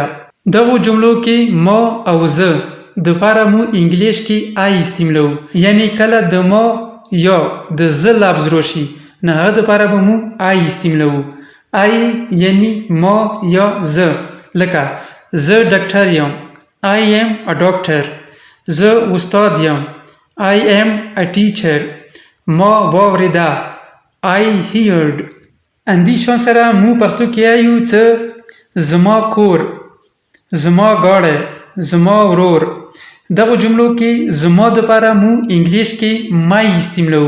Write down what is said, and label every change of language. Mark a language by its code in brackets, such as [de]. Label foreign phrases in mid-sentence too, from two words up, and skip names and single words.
[ps] دغو جملو کې ما او زه دپاره مو انګلیش کې آی استعمالوو، یعنی کله د ما یا د زه لفظ راشي نه هغه دپاره به مو آی استعمالوو. آی یعنی ما یا زه، لکه زه ډاکټر یم، [en] I am a doctor. [ps] زه استاد یم، [en] I am a teacher. [ps] ما واورېده، [en] I heard. [ps] اندې شان سره مو پښتو کې وایو چې زما کور، زما ګاډی، زما ورور. دغو جملو کې زما دپاره مو انګلیش کې مای استعمالوو.